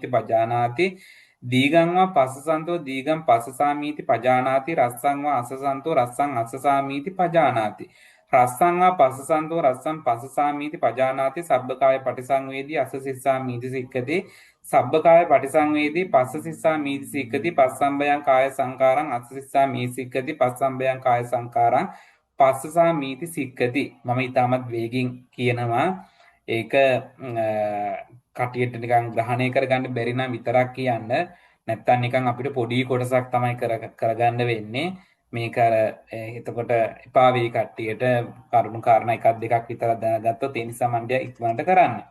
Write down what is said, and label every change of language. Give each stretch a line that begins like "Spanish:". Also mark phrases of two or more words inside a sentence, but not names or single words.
Pali: පජානාති දීගං වා පස්සසන්තෝ දීගං පස්සසාමීති පජානාති රස්සං වා අස්සසන්තෝ රස්සං අස්සසාමීති පජානාති රස්සං වා පස්සසන්තෝ රස්සං පස්සසාමීති පජානාති සබ්බකාය පටිසංවේදී අස්ස සිස්සාමීති සික්ඛති සබ්බකාය පටිසංවේදී පස්ස සිස්සාමීති සික්ඛති පස්සම්බයං කාය සංකාරං අස්ස සිස්සාමීති සික්ඛති පස්සම්බයං කාය සංකාරං පස්සසා මීති සික්කති.
Sinhala: මම ඊටමත් වේගින් කියනවා. ඒක කටියට නිකන් ග්‍රහණය කරගන්න බැරි නම් විතරක් කියන්න. නැත්තම් නිකන් අපිට පොඩි කොටසක් තමයි කරගන්න වෙන්නේ. මේක අර එතකොට එපා වෙයි කට්ටියට කරුණු කාරණා එකක් දෙකක් විතර දැනගත්තොත් ඒ නිසා මම ඉක්මනට කරන්න.